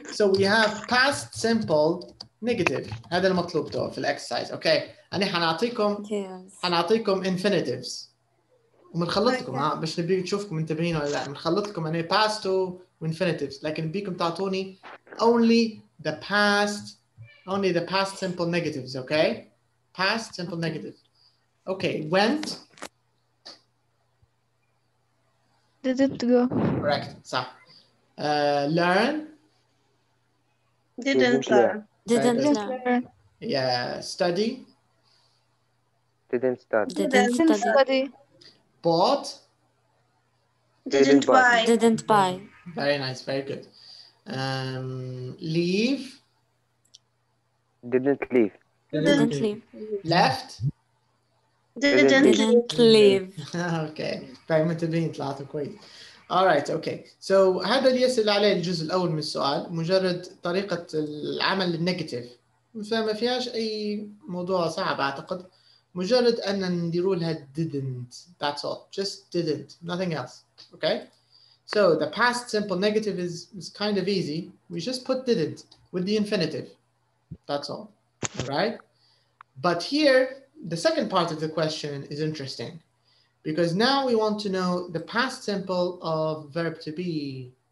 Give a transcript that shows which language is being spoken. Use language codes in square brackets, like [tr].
[en] So we have past simple negative. [ar] هذا المطلوب تو في الاكسرسايز. اوكي. انا حنعطيكم infinitives. وبنخلط لكم باش نبي نشوفكم منتبهين ولا لا. بنخلط لكم يعني past وinfinitives لكن بيكم تعطوني [en] only the past simple negatives, okay? Past simple negative. Okay, went. Didn't go. Correct. [ar] صح. [en] Learn. Didn't learn. Didn't Didn't learn. learn. Yeah, study. Didn't start. Didn't study. Bought. Didn't buy. Didn't buy. Very nice, very good. Leave. Didn't leave. Didn't leave. Left. Didn't leave. Okay. [ar] طيب منتبهين طلعتوا كويس. [en] Alright, okay. So [ar] هذا اللي يسأل عليه الجزء الأول من السؤال مجرد طريقة العمل النيجاتيف. فما فيهاش أي موضوع صعب أعتقد. مجرد أن نديروا لها didn't. [en] That's all. Just didn't. Nothing else. Okay? So the past simple negative is kind of easy. We just put didn't with the infinitive. That's all. All right? But here, the second part of the question is interesting because now we want to know the past simple of verb to be.